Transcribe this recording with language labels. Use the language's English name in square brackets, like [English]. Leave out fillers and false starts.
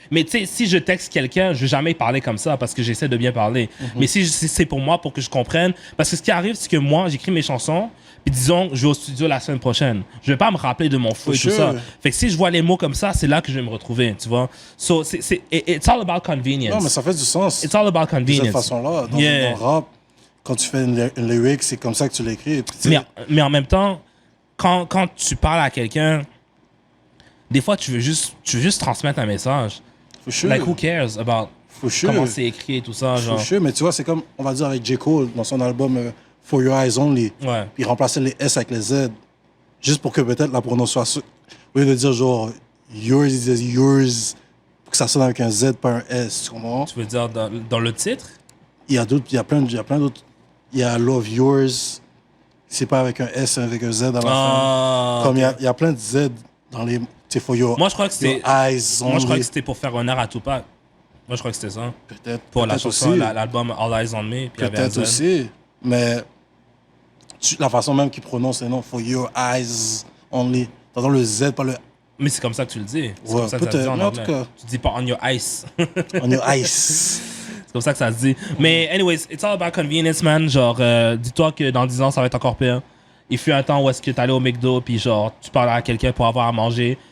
[French] Mais tu sais, si je texte quelqu'un, je vais jamais parler comme ça parce que j'essaie de bien parler. Mais si c'est pour moi, pour que je comprenne. Parce que ce qui arrive, c'est que moi, j'écris mes chansons, puis disons, je vais au studio la semaine prochaine. Je vais pas me rappeler de mon fou et tout ça. Fait que si je vois les mots comme ça, c'est là que je vais me retrouver, tu vois. [English] So, it's all about convenience. [French] Non, mais ça fait du sens. [English] It's all about convenience. [French] De cette façon-là. Dans le rap, quand tu fais une lyric, c'est comme ça que tu l'écris. Mais en même temps, quand tu parles à quelqu'un, des fois, tu veux juste transmettre un message. Like, who cares about comment c'est écrit et tout ça, genre. Mais tu vois, c'est comme, on va dire, avec J. Cole, dans son album For Your Eyes Only. Ouais. Puis il remplaçait les S avec les Z. Juste pour que peut-être la prononciation, au lieu de dire genre, yours, il disait yours, pour que ça sonne avec un Z, pas un S, tu comprends? Tu veux dire dans le titre? Il y a plein d'autres. Il y a Love Yours, c'est pas avec un S, c'est avec un Z à la fin. Comme il y a plein de Z dans les... Moi, je crois que c'était pour faire honneur à Tupac. Moi, je crois que c'était ça. Peut-être. Pour la chanson, l'album All Eyes on Me. Peut-être aussi. Mais la façon même qu'il prononce les noms, For Your Eyes Only. T'entends le Z, pas le... Mais c'est comme ça que tu le dis. C'est ouais, comme ça que ça se dit en anglais. Tu dis pas On Your Ice. On Your Ice. C'est comme ça que ça se dit. [English] Mais anyways, it's all about convenience, man. [French] Genre, dis-toi que dans 10 ans, ça va être encore pire. Il fut un temps où est-ce que t'allais au McDo, puis genre, tu parlais à quelqu'un pour avoir à manger.